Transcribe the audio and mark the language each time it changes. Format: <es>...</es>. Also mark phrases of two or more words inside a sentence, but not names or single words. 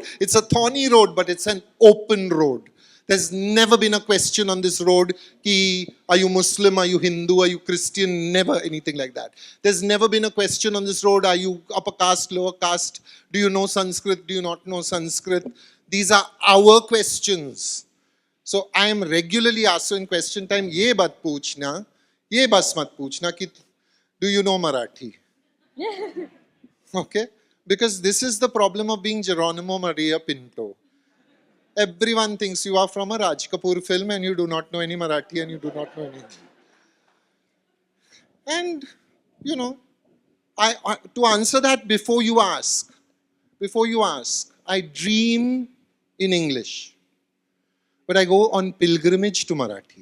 <en>It's a thorny road, but it's an open road. There's never been a question on this road, ki, are you Muslim, are you Hindu, are you Christian? Never anything like that. There's never been a question on this road, are you upper caste, lower caste? Do you know Sanskrit? Do you not know Sanskrit? These are our questions. So I am regularly asked in question time,</en> <hi>ye bat poochna, ye bas mat poochna, ki,</hi> <en>do you know Marathi? Okay? Because this is the problem of being Geronimo Maria Pinto. Everyone thinks you are from a Raj Kapoor film and you do not know any Marathi and you do not know any Hindi. And, to answer that before you ask, before you ask, I dream in English, but I go on pilgrimage to Marathi.</en>